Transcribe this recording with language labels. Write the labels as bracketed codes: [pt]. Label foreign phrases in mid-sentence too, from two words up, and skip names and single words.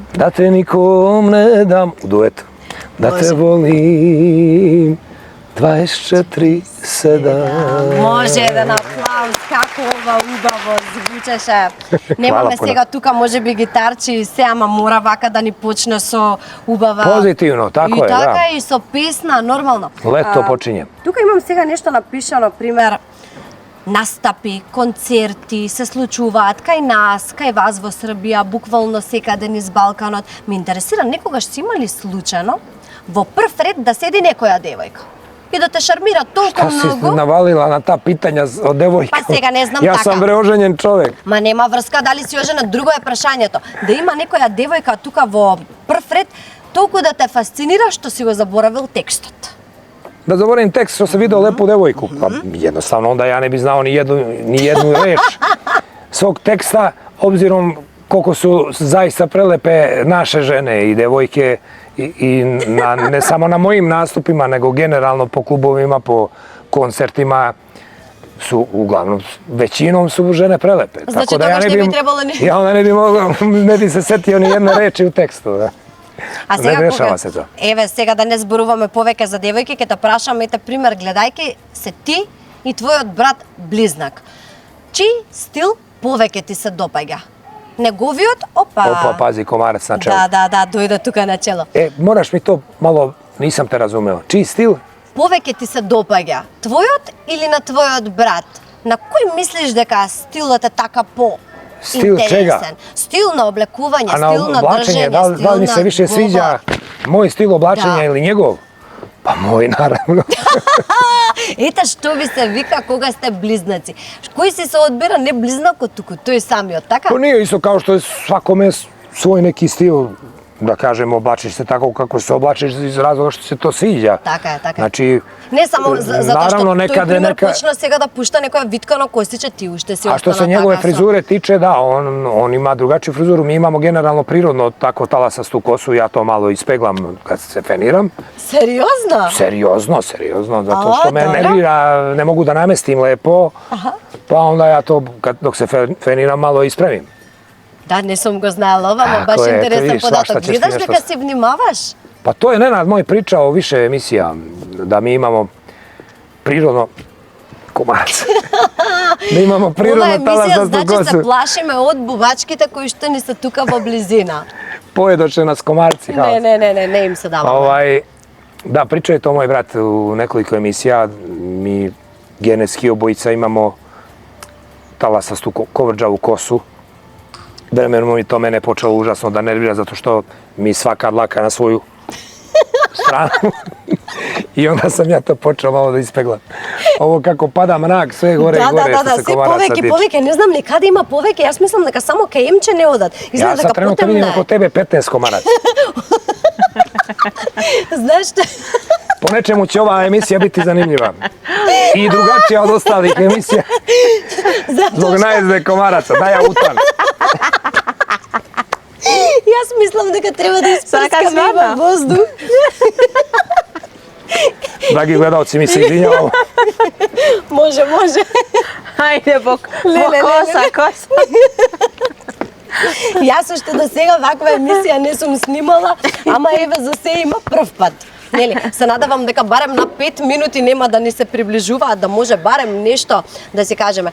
[sr] Da te nikom ne dam, u duetu. Da te Može. volim, 24/7. [mk] Може еден аплауз, како ова убаво звучеше. Немаме [sr] Хвала [mk] сега тука може би гитарчи и се, ама мора вака да ни почне со убава... Позитивно, така и е, така да. и со песна, нормално. [sr] Лето почиње. [mk] Тука имам сега нешто напишано, пример, настапи, концерти се случуваат кај нас, кај вас во Србија, буквално секаде низ Балканот. Ме интересира, некогаш си имали случајно во прв ред да седи некоја девојка и да те шармира толку [sr] Šta si [mk] многу? [sr] navalila na ta pitanja od devojka? [mk] Pa сега не знам [sr] Ja [mk] така. [sr] sam bre oženjen čovek. [mk] Ма нема врска дали си оженет, друго е прашањето. Да има некоја девојка тука во прв ред, толку да те фасцинира што си го заборавил текстот. [sr] Da zaboravim tekst što sam video lepu devojku. Pa jednostavno onda ja ne bi znao ni jednu reč svog teksta, obzirom koliko su zaista prelepe naše žene i devojke i ne samo na mojim nastupima, nego generalno po klubovima, po koncertima su uglavnom, većinom su žene prelepe. Znači, Tako da toga što ne bi trebalo ni... Ja onda ne bi mogao, ne bi se setio ni jedne reči u tekstu. Da. [mk] А Не сега [sr] дешава се тоа. [mk] Еве сега да не зборуваме повеќе за девојки, ќе те прашам, ете пример, гледајќи се ти и твојот брат близнак. Чиј стил повеќе ти се допаѓа? Неговиот, Опа, [sr] pazi, komarac na čelu. [mk] Да, дојде тука на чело. [sr] Moraš mi to malo, nisam te razumeo. Čiji stil? [mk] Повеќе ти се допаѓа твојот или на твојот брат? На кој мислиш дека стилот е така по [sr] Stil čega? [mk] Стил на облекување, [sr] A na [mk] стил на [sr] oblačenje, [mk] држење, [sr] da li mi se više [mk] говор. [sr] sviđa moj stil oblačenja Da. ili njegov? Pa moj, naravno. [mk] Ете што ви се вика кога сте близнаци. Кој си се одбира не близнакот туку, тој самиот, така? [sr] To nije isto kao što je svakome svoj neki stil, da kažem, oblačiš se tako kako se oblačiš iz razloga što se to sviđa. [mk] Така е, така е. [sr] Znači, [mk] Не само затоа што [sr] naravno, [mk] тој [sr] nekad [mk] пример [sr] neka... [mk] почна сега да пушта некоја витка на косиче, ти уште си [sr] A što se [mk] остана [sr] njegove [mk] така со- [sr] frizure tiče, da, on ima drugačiju frizuru. Mi imamo generalno prirodno tako talasastu kosu, ja to malo ispeglam kad se feniram. [mk] Сериозно? [sr] Seriozno, zato što me dobro. nervira, ne mogu da namestim lepo, pa onda ja to dok se feniram malo ispravim. [mk] Да, не сум го знаела ова, ама [sr] Тако [mk] баш е, ето интересен [sr] видиш, [mk] податок. [sr] свашта ќе [mk] Гледаш [sr] си [mk] дека [sr] нешто- [mk] си внимаваш? [sr] Pa to je Nenad moj pričao više emisija, da mi imamo prirodno komarac. Da imamo [mk] Ова [sr] prirodno [mk] емисија [sr] talasastu [mk] значи се [sr] kosu. [mk] плашиме од бубачките кои што ни се тука во близина. [sr] Pojedoće nas komarci. haos. [mk] Не им се дава. [sr] Da, pričao je to moj brat u nekoliko emisija. Mi genetski obojica imamo talasastu kovrđavu kosu. Vremenom mi to mene počelo užasno da nervira zato što mi svaka dlaka na svoju stranu. I onda sam ja to počeo malo da ispeglam. Ovo kako pada mrak, sve gore i gore što se [mk] се [sr] komaraca tiče. [mk] повеќе, не знам ли каде има повеќе, јас мислам дека само кај емче не одат. [sr] Ja [mk] Изгледа [sr] sad [mk] дека [sr] trenutno vidim [mk] потемна [sr] oko [mk] е. [sr] tebe 15 komaraca. [mk] Знаеш што? [sr] Po nečemu će ova emisija biti zanimljiva. I drugačija od ostalih emisija. Zbog najezde komaraca. Daj ja utan. [mk] Јас мислам дека треба да Сака испрскаме звана. во воздух. [sr] Dragi gledalci, mi se izvinjavamo. [mk] Може. Ајде, Леле. коса. Јас уште до сега ваква емисија не сум снимала, ама еве за се има прв пат. Нели, се надевам дека барем на 5 минути нема да ни се приближуваат, да може барем нешто да си кажеме.